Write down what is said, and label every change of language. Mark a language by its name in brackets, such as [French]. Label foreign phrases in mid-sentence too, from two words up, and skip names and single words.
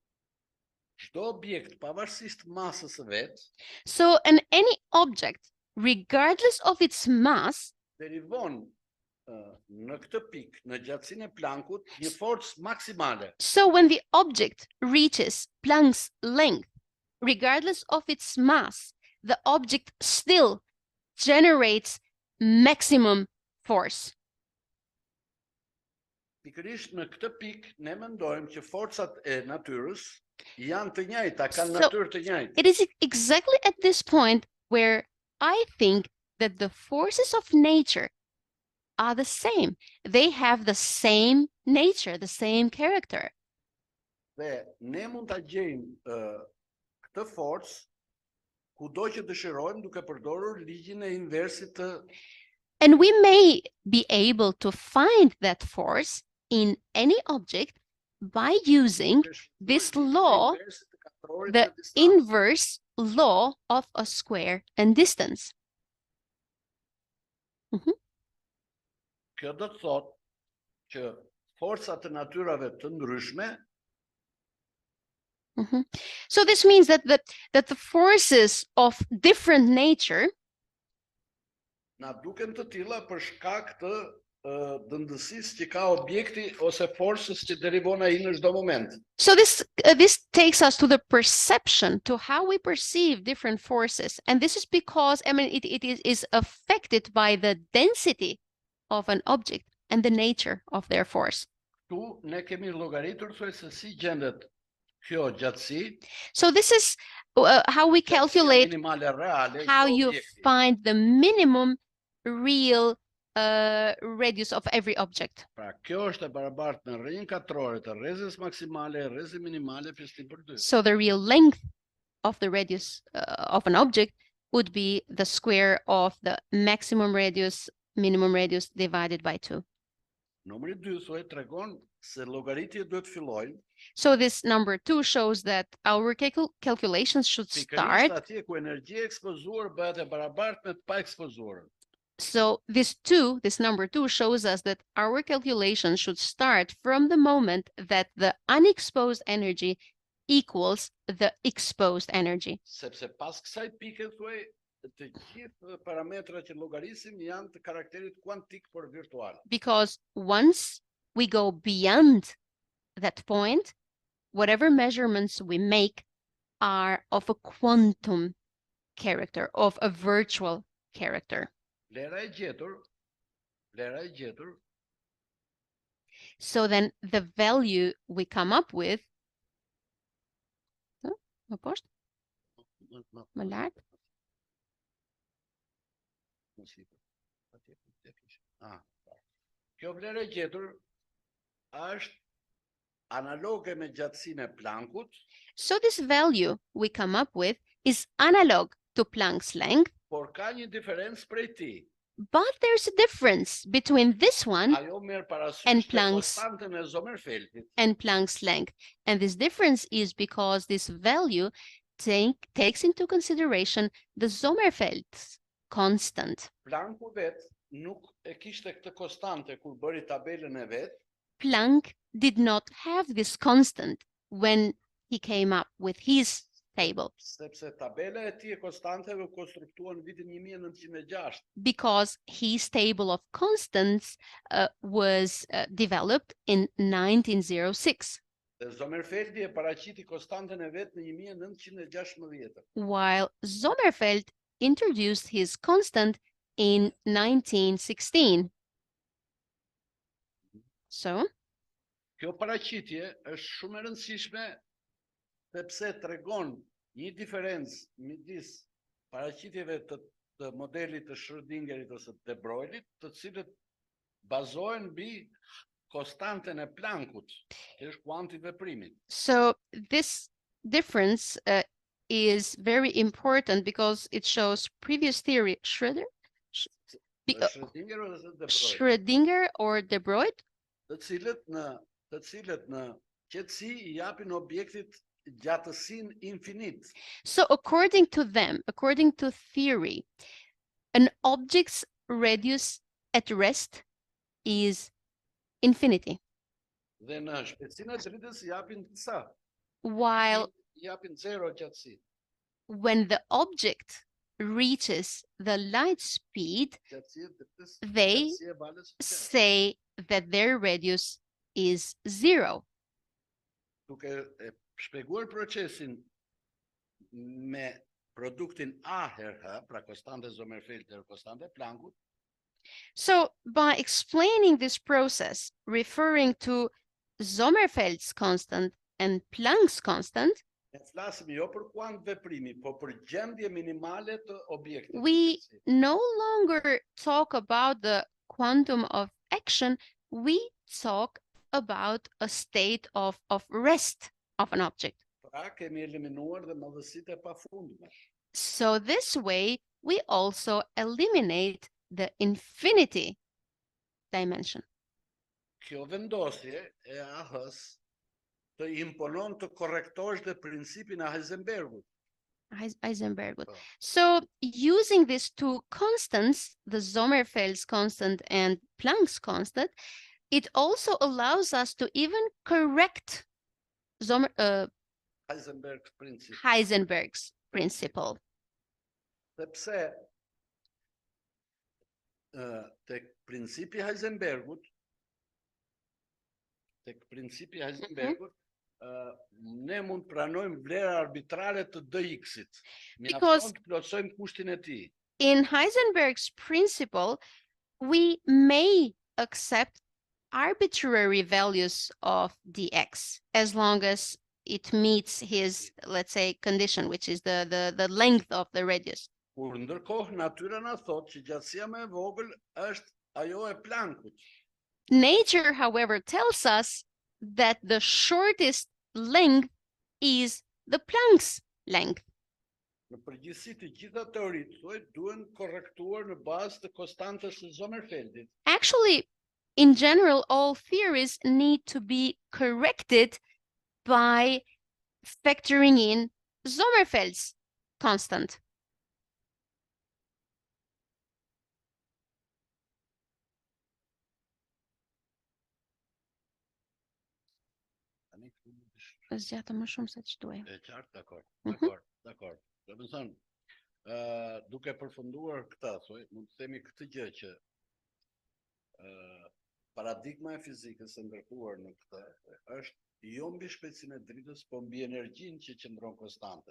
[English] So any object, regardless of its mass, so when the object reaches Planck's length, regardless of its mass, the object still generates maximum force. [Albanian] Pikërisht në këtë pikë ne mendojmë që forcat e natyrës janë të njëjta, kanë natyrë të njëjtë. [English] It is exactly at this point where I think that the forces of nature are the same. They have the same nature, the same character. [Albanian] Dhe ne mund ta gjejmë këtë forcë kudo që dëshirojmë duke përdorur ligjin e inversit të. [English] And we may be able to find that force in any object by using this law, the inverse law of a square and distance. [Albanian] Kjo do të thotë që forcat e natyrave të ndryshme. [English] So this means that the forces of different nature [Albanian] na duken të tilla për shkak të dëndësisë që ka objekti ose forcës që derivon ai në çdo moment. [English] So this takes us to the perception, to how we perceive different forces, and this is because it is affected by the density of an object and the nature of their force. [Albanian] Tu ne kemi llogaritur se si gjendet kjo gjatësi. [English] So this is how we calculate, how you find the minimum real radius of every object. [Albanian] Pra kjo është e barabartë me rrjedhën katrore të rrezës maksimale, rrezën minimale pjesëtim për 2. [English] So the real length of the radius of an object would be the square of the maximum radius, minimum radius divided by 2. [Albanian] Numri 2 thuaj tregon se llogaritja duhet fillojnë. [English] So this number 2 shows that our calculations should start. [Albanian] Atje ku energjia ekspozuar bëhet e barabartë me të pa ekspozuar. [English] So this number 2 shows us that our calculation should start from the moment that the unexposed energy equals the exposed energy. [Albanian] Sepse pas kësaj pike thuaj të gjithë parametrat që llogarisim janë të karakterit kuantik por virtual. [English] Because once we go beyond that point, whatever measurements we make are of a quantum character, of a virtual character. [Albanian] Lera e gjetur. [English] So then the value we come up with, [Albanian] Kjo vlerë e gjetur është analoge me gjatësinë e Planckut. [English] So this value we come up with is analog to Planck's length. [Albanian] Por ka një diferencë prej tij. [English] But there's a difference between this one and Planck's length. And this difference is because this value takes into consideration the Sommerfeld's constant. [Albanian] Plancku vet nuk e kishte këtë konstante kur bëri tabelën e vet. [English] Planck did not have this constant when he came up with his table. [Albanian] Sepse tabela e tij e konstanteve u konstruktuar në vitin 1906. [English] Because his table of constants was developed in 1906. [Albanian] Dhe Sommerfeldi e paraqiti konstantën e vet në 1916. [English] While Sommerfeld introduced his constant in 1916. So, [Albanian] kjo paraqitje është shumë e rëndësishme sepse tregon një diferencë midis paraqitjeve të modelit të Schrödingerit ose të de Broglie't, të cilët bazohen mbi konstantën e Planckut, që është kuanti i veprimit. [English] So this difference is very important because it shows previous theory Schrödinger or de Broglie, [Albanian] të cilët në qetësi I japin objektit gjatësinë infinit. [English] So according to them, according to theory, an object's radius at rest is infinity. [Albanian] Dhe në shpejtësinë e dritës japin sa? [English] While [Albanian] Japin zero gjatësi. [English] when the object reaches the light speed, they say that their radius is zero. [Albanian] Duke shpjeguar procesin me produktin A her H, pra konstante Sommerfeld her konstante Planckut. [English] So by explaining this process, referring to Sommerfeld's constant and Planck's constant, we no longer talk about the quantum of action, we talk about a state of rest of an object. So this way, we also eliminate the infinity dimension. [Albanian] Kjo vendosje e AH-s të imponon të korrektosh dhe principin e Heisenbergut. [English] So using these two constants, the Sommerfeld's constant and Planck's constant, it also allows us to even correct Heisenberg's principle. [Albanian] Sepse tek principi Heisenbergut, ne mund pranojmë vlera arbitrare të dx-it. [English] Because [Albanian] të plotësojmë kushtin e tij. [English] In Heisenberg's principle, we may accept arbitrary values of dx as long as it meets his, let's say, condition, which is the length of the radius. [Albanian] Kur ndërkohë natyra na thot që gjatësia më e vogël është ajo e Planckut. [English] Nature, however, tells us that the shortest length is the Planck's length. [Albanian] Në përgjithësi të gjitha teoritë duhen korrektuar në bazë të konstantës së Sommerfeldit. [English] Actually, in general, all theories need to be corrected by factoring in Sommerfeld's constant. [Albanian] Zgjata më shumë se ç'duaj. E qartë, dakor. Do të thonë, duke përfunduar këtë, mund të themi këtë gjë që paradigma e fizikës e ndërtuar në këtë është jo mbi shpejtësinë e dritës, por mbi energjinë që qëndron konstante.